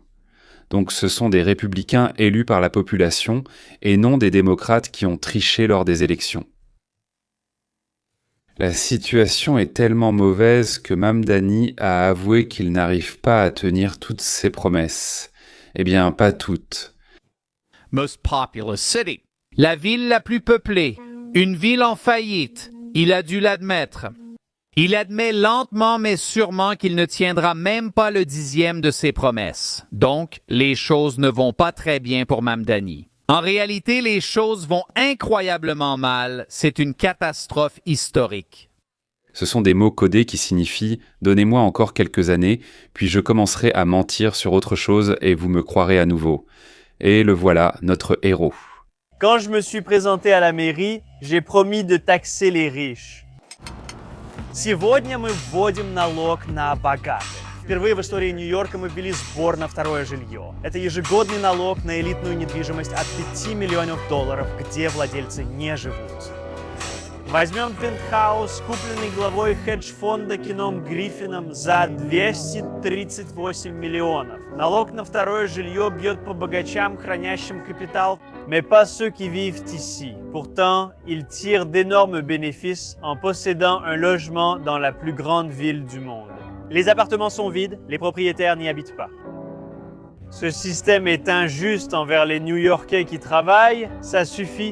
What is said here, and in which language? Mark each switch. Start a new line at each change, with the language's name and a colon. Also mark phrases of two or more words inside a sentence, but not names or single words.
French: Donc ce sont des républicains élus par la population et non des démocrates qui ont triché lors des élections. La situation est tellement mauvaise que Mamdani a avoué qu'il n'arrive pas à tenir toutes ses promesses. Eh bien, pas toutes.
English: Most populous city.
French: La ville la plus peuplée. Une ville en faillite. Il a dû l'admettre. Il admet lentement mais sûrement qu'il ne tiendra même pas le 10e de ses promesses. Donc, les choses ne vont pas très bien pour Mamdani. En réalité, les choses vont incroyablement mal. C'est une catastrophe historique. Ce sont des mots codés qui signifient « Donnez-moi encore quelques années, puis je commencerai à mentir sur autre chose et vous me croirez à nouveau. » Et le voilà, notre héros. Quand je me suis présenté à la mairie, j'ai promis de taxer les riches.
Russian: Сегодня мы вводим налог на богатых. Впервые в истории Нью-Йорка мы ввели сбор на второе жилье. Это ежегодный налог на элитную недвижимость от $5 миллионов, где владельцы не живут. Возьмем пентхаус, купленный главой хедж-фонда Кеном Гриффином за 238 миллионов. Налог на второе жилье бьет по богачам, хранящим капитал,
French: mais pas ceux qui vivent ici. Pourtant, ils tirent d'énormes bénéfices en possédant un logement dans la plus grande ville du monde. Les appartements sont vides, les propriétaires n'y habitent pas. Ce système est injuste envers les New-Yorkais qui travaillent, ça suffit.